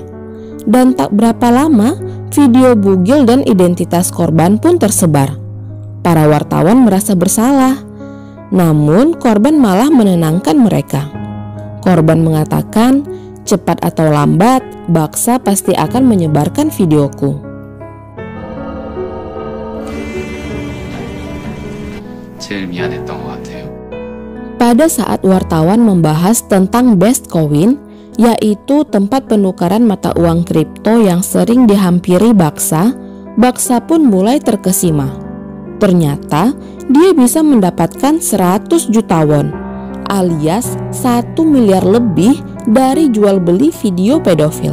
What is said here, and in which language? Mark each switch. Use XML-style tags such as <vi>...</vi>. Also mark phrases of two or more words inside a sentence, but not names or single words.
<id>Dan tak berapa lama, video bugil dan identitas korban pun tersebar. Para wartawan merasa bersalah. Namun korban malah menenangkan mereka. Korban mengatakan, cepat atau lambat, Baksa pasti akan menyebarkan videoku.</id> <ko>제일 미안했던 것 같아요.</ko> <id>Pada saat wartawan membahas tentang Bestcoin, yaitu tempat penukaran mata uang kripto yang sering dihampiri Baksa, Baksa pun mulai terkesima. Ternyata dia bisa mendapatkan 100 juta won, alias 1 miliar lebih dari jual beli video pedofil.</id>